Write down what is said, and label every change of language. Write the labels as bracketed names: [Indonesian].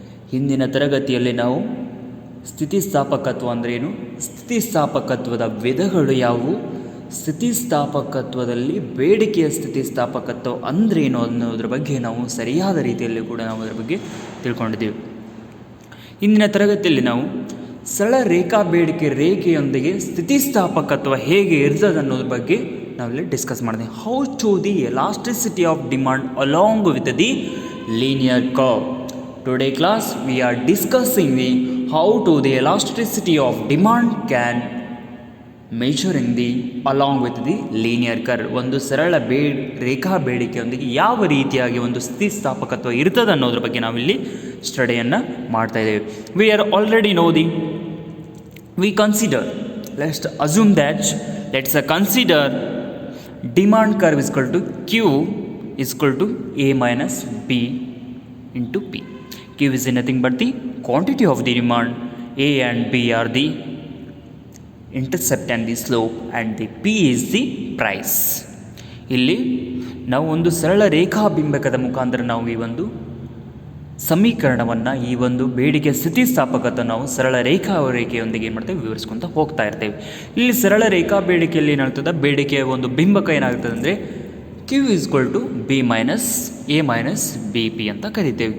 [Kannada] ಹಿಂದಿನ ತರಗತಿಯಲ್ಲಿ ನಾವು ಸ್ಥಿತಿಸ್ಥಾಪಕತ್ವ ಅಂದ್ರೇನು, ಸ್ಥಿತಿಸ್ಥಾಪಕತ್ವದ ವಿಧಗಳು ಯಾವುವು, ಸ್ಥಿತಿಸ್ಥಾಪಕತ್ವದಲ್ಲಿ ಬೇಡಿಕೆಯ ಸ್ಥಿತಿಸ್ಥಾಪಕತ್ವ ಅಂದ್ರೇನು ಅನ್ನೋದ್ರ ಬಗ್ಗೆ ನಾವು ಸರಿಯಾದ ರೀತಿಯಲ್ಲಿ ಕೂಡ ನಾವು ಅದರ ಬಗ್ಗೆ ತಿಳ್ಕೊಂಡಿದ್ದೀವಿ. ಇಂದಿನ ತರಗತಿಯಲ್ಲಿ ನಾವು ಸರಳ ರೇಖಾ ಬೇಡಿಕೆ ರೇಖೆಯೊಂದಿಗೆ ಸ್ಥಿತಿಸ್ಥಾಪಕತ್ವ ಹೇಗೆ ಇರ್ತದೆ ಅನ್ನೋದ್ರ ಬಗ್ಗೆ ನಾವಿಲ್ಲಿ ಡಿಸ್ಕಸ್ ಮಾಡಿದ್ವಿ. [English] How to the elasticity of demand along with the linear curve. Today class we are discussing the how to the elasticity of demand can measuring the along with the linear curve. [Kannada] ಒಂದು ಸರಳ ರೇಖಾ ಬೇಡಿಕೆಯೊಂದಿಗೆ ಯಾವ ರೀತಿಯಾಗಿ ಒಂದು ಸ್ಥಿತಿಸ್ಥಾಪಕತ್ವ ಇರ್ತದೆ ಅನ್ನೋದ್ರ ಬಗ್ಗೆ ನಾವಿಲ್ಲಿ ಸ್ಟಡಿಯನ್ನು ಮಾಡ್ತಾ ಇದ್ದೇವೆ. [English] We are already know the we consider, let's assume that let's consider demand curve is equal to Q is equal to A minus B into P. Q is nothing but the quantity of the demand, A and B are the intercept and the slope and the P is the price. [Kannada] ಇಲ್ಲಿ ನಾವು ಒಂದು ಸರಳ ರೇಖಾಬಿಂಬಕದ ಮುಖಾಂತರ ನಾವು ಈ ಒಂದು ಸಮೀಕರಣವನ್ನು, ಈ ಒಂದು ಬೇಡಿಕೆ ಸ್ಥಿತಿಸ್ಥಾಪಕತ್ವ ನಾವು ಸರಳ ರೇಖೆಯೊಂದಿಗೆ ಏನು ಮಾಡ್ತೇವೆ ವಿವರಿಸ್ಕೊತ ಹೋಗ್ತಾ ಇರ್ತೇವೆ. ಇಲ್ಲಿ ಸರಳ ರೇಖಾ ಬೇಡಿಕೆಯಲ್ಲಿ ಏನಾಗ್ತದೆ, ಬೇಡಿಕೆಯ ಒಂದು ಬಿಂಬಕ ಏನಾಗ್ತದೆ ಅಂದರೆ [English] Q is equal to B minus A minus B P [Kannada] ಅಂತ ಕರಿತೇವೆ.